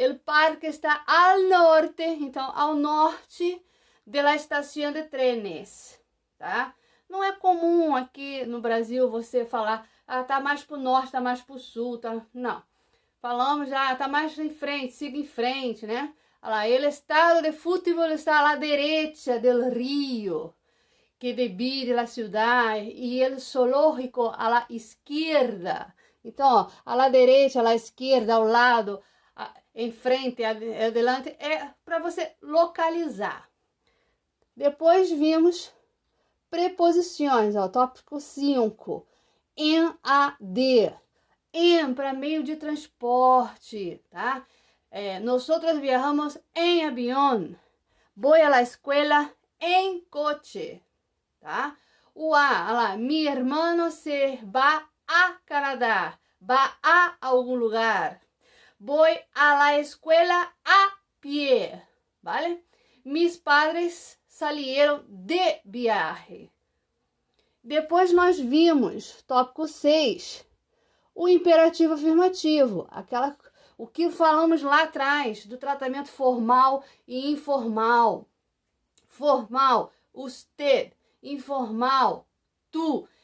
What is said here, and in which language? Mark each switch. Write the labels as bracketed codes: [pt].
[es] El parque está al norte, [pt] então ao norte da estação de trenes, tá? Não é comum aqui no Brasil você falar, tá mais pro norte, tá mais pro sul, tá? Não. Falamos já, tá mais em frente, siga em frente, né? [es] El estado de fútbol está a la derecha del río que divide la ciudad y el zoológico a la izquierda. [pt] Então, a la derecha, a la esquerda, ao lado, em frente, adelante, é para você localizar. Depois vimos preposições, ó, tópico 5. Em, a, de. Em para meio de transporte, tá? [es] Nosotros viajamos en avión. Voy a la escuela en coche, tá? O A, lá, mi hermano se va a Canadá. Va a algum lugar. Voy a la escuela a pie, ¿vale? Mis padres salieron de viaje. [pt] Depois nós vimos, tópico 6, o imperativo afirmativo, o que falamos lá atrás, do tratamento formal e informal. Formal, usted. Informal, tu.